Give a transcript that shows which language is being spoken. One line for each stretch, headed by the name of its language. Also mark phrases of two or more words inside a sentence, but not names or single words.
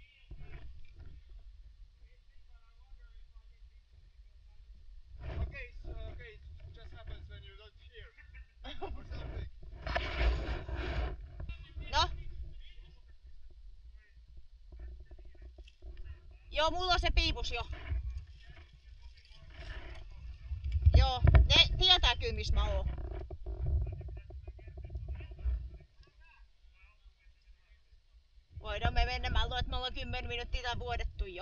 English: Okay, it just happens when you're not here. Or something. No?
Finnish: Joo, mulla on se piipus jo. Joo, ne tietää kyllä missä mä oon. Voidaan me mennä, mä luulen, että me ollaan 10 minuuttia tää vuodettu jo.